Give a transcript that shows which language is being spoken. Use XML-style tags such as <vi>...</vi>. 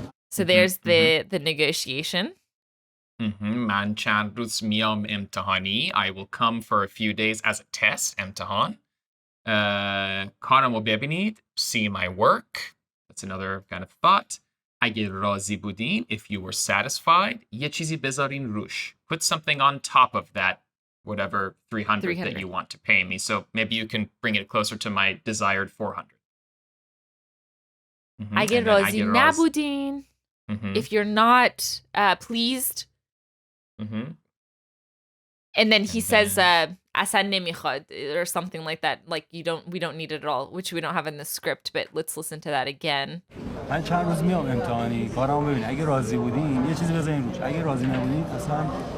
<en>So there's the negotiation.</en> <fa>من چند روز میام امتحانی.</fa> <en>I will come for a few days as a test.</en> <fa>امتحان. کارامو ببینید.</fa> <en>See my work. That's another kind of thought.</en> <fa>اگه راضی بودین,</fa> <en>if you were satisfied,</en> <fa>یه چیزی بذارین روش.</fa> <en>Put something on top of that, whatever 300 that you want to pay me. So maybe you can bring it closer to my desired 400.</en> <fa>اگه راضی نبودین,</fa> <en>if you're not pleased. And then he says,</en> <fa>اصلا نمیخواد,</fa> <en>or something like that. Like we don't need it at all, which we don't have in the script, but let's listen to that again.</en> <fa>من چند روز میام امتحانی کارامو ببین اگه راضی بودین یه چیزی بزنین روش اگه راضی نبودین اصلا</fa>